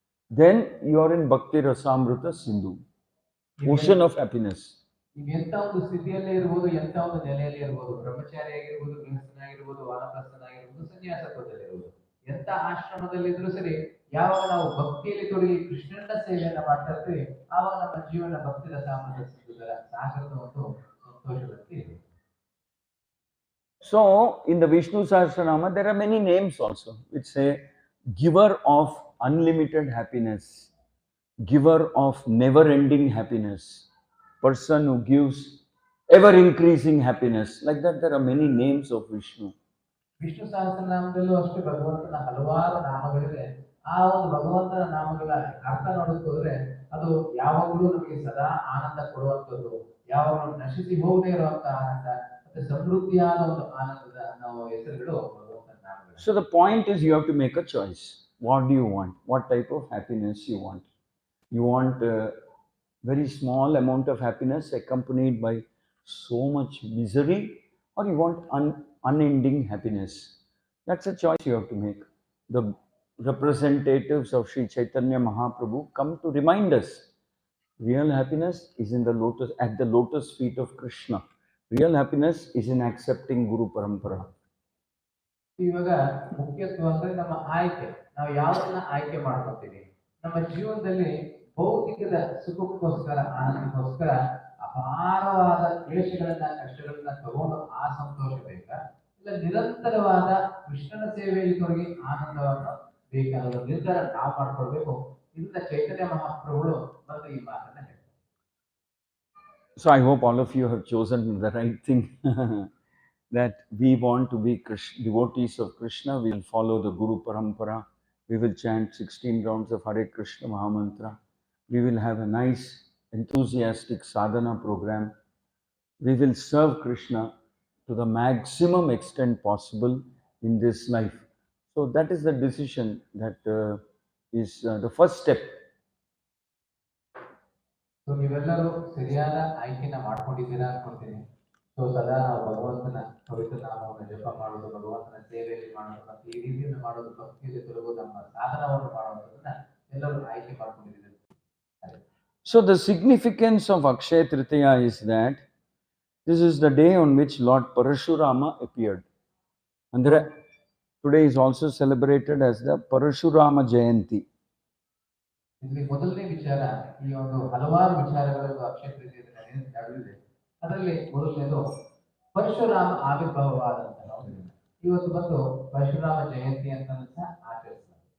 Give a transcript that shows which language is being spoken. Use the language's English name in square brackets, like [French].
[English] Then you are in Bhakti Rasamrita Sindhu, ocean of happiness. [Kannada] ನೀವು ಎಂತ ಒಂದು ಸ್ಥಿತಿಯಲ್ಲೇ ಇರ್ಬೋದು, ಎಂತ ಒಂದು ನೆಲೆಯಲ್ಲಿ ಇರ್ಬೋದು, ಬ್ರಹ್ಮಚಾರಿ ಆಗಿರ್ಬೋದು, ಗೃಹಸ್ಥನಾಗಿರ್ಬೋದು, ವಾನಪ್ರಸ್ಥನಾಗಿರ್ಬೋದು, ಸನ್ಯಾಸತ್ವದಲ್ಲಿರ್ಬೋದು, ಎಂತ ಆಶ್ರಮದಲ್ಲಿದ್ರೂ ಸರಿ, ಯಾವಾಗ ನಾವು ಭಕ್ತಿಯಲ್ಲಿ ತೊಡಗಿ ಕೃಷ್ಣನ ಸೇವೆಯನ್ನ ಮಾಡ್ತಾ ಇರ್ತೀವಿ, ಆವಾಗ ನಮ್ಮ ಜೀವನ ಭಕ್ತಿ ರಸಾಮೃತ ಸಿಂಧುಗಳ ಸಾಗರದ ಒಂದು ಸಂತೋಷದಲ್ಲಿ ಇರುತ್ತೆ. [English] So, in the Vishnu Sahasranama, there are many names also which say giver of unlimited happiness, giver of never-ending happiness, person who gives ever-increasing happiness. Like that, there are many names of Vishnu. [Kannada] Vishnu ಸಹಸ್ರನಾಮದಲ್ಲೂ ಅಷ್ಟೇ ಭಗವಂತನ ಹಲವಾರು ನಾಮಗಳಿವೆ. ಆ ಒಂದು ಭಗವಂತನ ನಾಮಗಳ ಅರ್ಥ ನೋಡೋದ್ರೆ ಅದು ಯಾವಾಗಲೂ ನಮಗೆ ಸದಾ ಆನಂದ ಕೊಡುವಂಥದ್ದು, ಯಾವಾಗಲೂ ನಶಿಸಿ ಹೋಗದೇ ಇರುವಂತ ಆನಂದ, ಮತ್ತೆ ಸಮೃದ್ಧಿಯಾದ ಒಂದು ಆನಂದದ ನಾವು ಹೆಸರುಗಳು ಭಗವಂತನ ನಾಮಗಳು. [English] So the point is you have to make a choice. What do you want? What type of happiness you want? You want a very small amount of happiness accompanied by so much misery, or you want unending happiness? That's a choice you have to make. The representatives of Sri Chaitanya Mahaprabhu come to remind us real happiness is in the lotus, at the lotus feet of Krishna. Real happiness is in accepting Guru Parampara. [Kannada] ಇವಾಗ ಮುಖ್ಯತ್ವ ಅಂದ್ರೆ ನಮ್ಮ ಆಯ್ಕೆ, ನಾವು ಯಾವ್ದನ್ನ ಆಯ್ಕೆ ಮಾಡ್ಕೊತೀವಿ. ನಮ್ಮ ಜೀವನದಲ್ಲಿ ಭೌತಿಕದ ಸುಖಕ್ಕೋಸ್ಕರ, ಆನಂದಕ್ಕೋಸ್ಕರ ಅಪಾರವಾದ ಕ್ಲೇಶಗಳನ್ನ, ಕಷ್ಟಗಳನ್ನ ತಗೊಂಡು ಆ ಸಂತೋಷ ಬೇಕಾ, ಇಲ್ಲ ನಿರಂತರವಾದ ಕೃಷ್ಣನ ಸೇವೆಯಲ್ಲಿ ತೊಡಗಿ ಆನಂದವನ್ನು ಬೇಕಾದ ನಿರ್ಧಾರ ನಾವು ಮಾಡ್ಕೊಳ್ಬೇಕು. ಇಂಥ ಚೈತನ್ಯ ಮಹಾಪ್ರಭುಗಳು ಮತ್ತು ಈ ಮಾತನ್ನ ಹೇಳ್ತಾರೆ. [English] So I hope all of you have chosen the right thing. That we want to be devotees of Krishna. We will follow the Guru Parampara. We will chant 16 rounds of Hare Krishna Mahamantra. We will have a nice, enthusiastic sadhana program. We will serve Krishna to the maximum extent possible in this life. So that is the decision that is the first step. [Kannada] So ನೀವೆಲ್ಲರೂ ಸರಿಯಾದ ಆಯ್ಕೆನ ಮಾಡ್ಕೊಂಡಿದ್ದೀರಾ ಅನ್ಕೊಳ್ತೀನಿ. So ಸದಾ ನಾವು ಭಗವಂತನ ಪವಿತ್ರ ನಾಮವನ್ನು ಜಪ ಮಾಡೋದು, ಭಗವಂತನ ಸೇವೆಯಲ್ಲಿ ಮಾಡೋದು, ಮತ್ತು ಈ ರೀತಿಯಿಂದ ಮಾಡೋದು, ಭಕ್ತಿಯಲ್ಲಿ ತೊಡಗು, ನಮ್ಮ ಸಾಧನವನ್ನು ಮಾಡುವಂಥದ್ದನ್ನ ಎಲ್ಲರೂ ಆಯ್ಕೆ ಮಾಡ್ಕೊಂಡಿದ್ದೀರಿ. [English] So the significance of Akshaya Tritiya is that this is the day on which Lord Parashurama appeared. Andre, today is also celebrated as the Parashurama Jayanti. [Kannada] ಇಲ್ಲಿ ಮೊದಲನೇ ವಿಚಾರ, ಈ ಒಂದು ಹಲವಾರು ವಿಚಾರಗಳನ್ನು ಅಕ್ಷಯ ತೃತೀಯದ ನಡೆದಿದೆ. ಅದರಲ್ಲಿ ಮೊದಲನೇದು ಪರಶುರಾಮ ಆವಿರ್ಭಾವವಾದಂತಹ ಒಂದು ದಿನ. ಇವತ್ತು ಬಂದು ಪರಶುರಾಮ ಜಯಂತಿ ಅಂತ ಸಹ ಆಚರಿಸ್ತಾರೆ.